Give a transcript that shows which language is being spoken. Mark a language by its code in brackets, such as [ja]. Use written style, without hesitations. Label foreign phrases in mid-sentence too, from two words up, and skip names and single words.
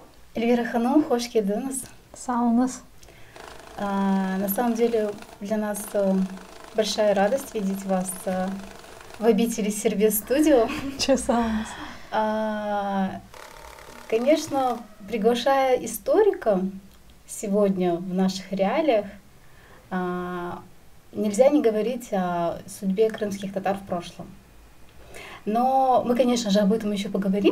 [crh] Эльвира Ханум, хош келдіңіз. Sağ olunuz. [ru] На самом деле для нас большая радость видеть вас в обители Сервис Студио. [crh] Çok sağ olunuz. [ru] Конечно, приглашая историка сегодня в наших реалиях, нельзя не говорить о судьбе крымских татар в прошлом. Но мы, конечно же, об этом еще поговорим.